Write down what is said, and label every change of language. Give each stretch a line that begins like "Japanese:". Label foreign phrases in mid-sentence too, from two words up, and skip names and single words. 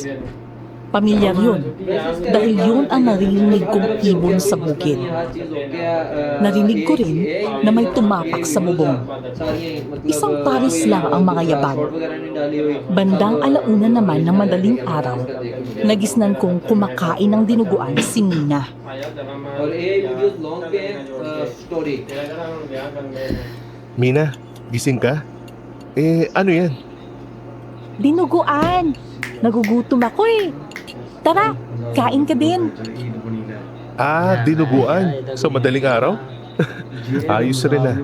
Filipino: Pamilyar yun, dahil yun ang naririnig kong ibon sa bukid. Narinig ko rin na may tumapak sa bubong. Isang paris lang ang mga yabag. Bandang alauna naman ng madaling araw, nagisnan kong kumakain ng dinuguan si Nina.
Hindi: और ये
English: videos long
Hindi: पे स्टोरी
Filipino: Mina, gising ka? Ano yan? Dinuguan! Nagugutom ako eh. Tara, kain ka din. Dinuguan. Sa madaling araw? Ayos rin ah.